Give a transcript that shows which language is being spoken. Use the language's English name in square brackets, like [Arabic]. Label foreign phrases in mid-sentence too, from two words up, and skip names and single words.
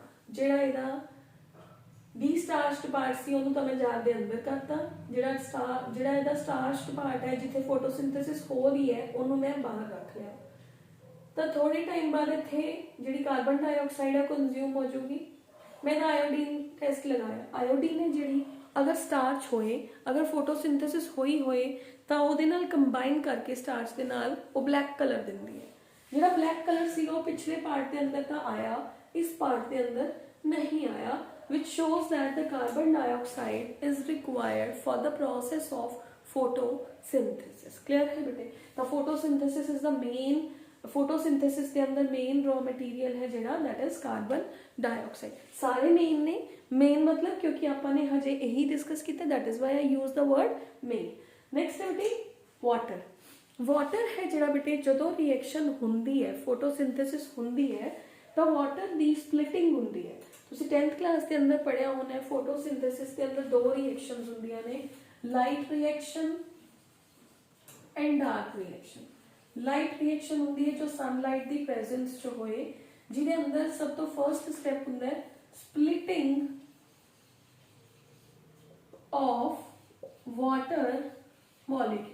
[Punjabi] ਜਿਹੜਾ ਇਹਦਾ [English] destarched part [Punjabi] ਸੀ ਉਹਨੂੰ ਤਾਂ ਮੈਂ ਜਾਰ ਦੇ ਅੰਦਰ ਕਰਤਾ, ਜਿਹੜਾ ਇਹਦਾ [English] starched part [Punjabi] ਹੈ ਜਿੱਥੇ ਫੋਟੋਸਿੰਥੇਸਿਸ ਹੋ ਰਹੀ ਹੈ ਉਹਨੂੰ ਮੈਂ ਬਾਹਰ ਰੱਖ ਲਿਆ। ਤਾਂ ਥੋੜੇ ਟਾਈਮ ਬਾਅਦ ਇੱਥੇ ਜਿਹੜੀ [English] carbon dioxide [Punjabi] ਹੈ ਕੰਜ਼ਿਊਮ ਹੋ ਜਾਊਗੀ। [Hindi] मैंने [English] iodine test [Hindi] लगाया। [Punjabi] ਆਇਓਡੀਨ ਹੈ ਜਿਹੜੀ ਅਗਰ ਸਟਾਰਚ ਹੋਏ, ਅਗਰ ਫੋਟੋਸਿੰਥੇਸਿਸ ਹੋਈ ਹੋਏ ਤਾਂ ਉਹਦੇ ਨਾਲ ਕੰਬਾਈਨ ਕਰਕੇ ਸਟਾਰਚ ਦੇ ਨਾਲ ਉਹ [English] black colour [Punjabi] ਦਿੰਦੀ ਹੈ। ਜਿਹੜਾ [English] black colour [Punjabi] ਸੀਗਾ ਉਹ ਪਿਛਲੇ ਪਾਰਟ ਦੇ ਅੰਦਰ ਤਾਂ ਆਇਆ, ਇਸ ਪਾਰਟ ਦੇ ਅੰਦਰ ਨਹੀਂ ਆਇਆ, [English] which shows that the carbon dioxide is required for the process of photosynthesis। clear [Hindi] है बेटे। [English] तो photosynthesis is the main, photosynthesis [Punjabi] ਦੇ ਅੰਦਰ [English] main raw material है ਜਿਹੜਾ that is carbon dioxide। [Punjabi] ਸਾਰੇ main ਨੇ, main [Hindi] मतलब क्योंकि [Punjabi] ਆਪਾਂ ਨੇ ਹਜੇ ਇਹੀ डिस्कस ਕੀਤਾ, [English] that is why I use the word main। [Punjabi] next [Hindi] है बेटे [Punjabi] water। [Hindi] वाटर है [Punjabi] ਜਿਹੜਾ बेटे ਜਦੋਂ रिएक्शन ਹੁੰਦੀ ਹੈ, फोटोसिंथेसिस ਹੁੰਦੀ ਹੈ ਤਾਂ वाटर ਦੀ ਸਪਲਿਟਿੰਗ ਹੁੰਦੀ ਹੈ। ਤੁਸੀਂ [English] 10th class [Punjabi] ਦੇ ਅੰਦਰ ਪੜਿਆ ਹੋਣਾ, फोटोसिंथेसिस ਦੇ ਅੰਦਰ ਦੋ ਰਿਐਕਸ਼ਨਸ ਹੁੰਦੀਆਂ ਨੇ, [English] light reaction and dark reaction. light reaction [Punjabi] ਹੁੰਦੀ ਹੈ ਜੋ ਸਨਲਾਈਟ ਦੀ ਪ੍ਰੈਜ਼ੈਂਸ 'ਚ ਹੋਏ, ਜਿਹਦੇ ਅੰਦਰ ਸਭ ਤੋਂ [English] first step [Punjabi] ਹੁੰਦਾ ਹੈ [English] splitting of water molecule.